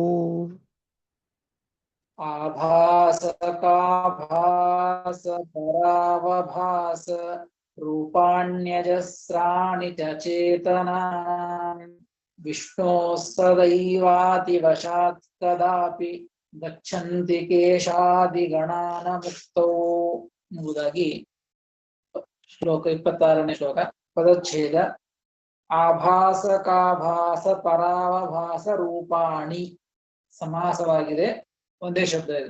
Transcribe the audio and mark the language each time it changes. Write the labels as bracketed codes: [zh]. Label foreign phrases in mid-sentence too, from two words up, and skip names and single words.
[sa] ಆಭಾಸ ಕಾಭಾಸ ಪರಾವಭಾಸ ರೂಪಾಣ್ಯಜಸ್ರಾಣಿ ಚ ಚೇತನಾನಾಂ. ವಿಷ್ಣೋ ಸದೈವಾತಿ ವಶಾತ್ ಕದಾಪಿ ಗಚ್ಚಂತಿ ಕೇಶಾದಿ ಗಣಾನ ಮುಕ್ತೌ [kn] ಎಂಬುದಾಗಿ ಶ್ಲೋಕ 26ನೇ ಶ್ಲೋಕ. ಪದಚ್ಛೇದ. [sa] ಆಭಾಸ ಕಾಭಾಸ ಪರಾವಭಾಸ ರೂಪಾಣಿ [kn] ಸಮಾಸವಾಗಿದೆ, ಒಂದೇ ಶಬ್ದ ಇದು.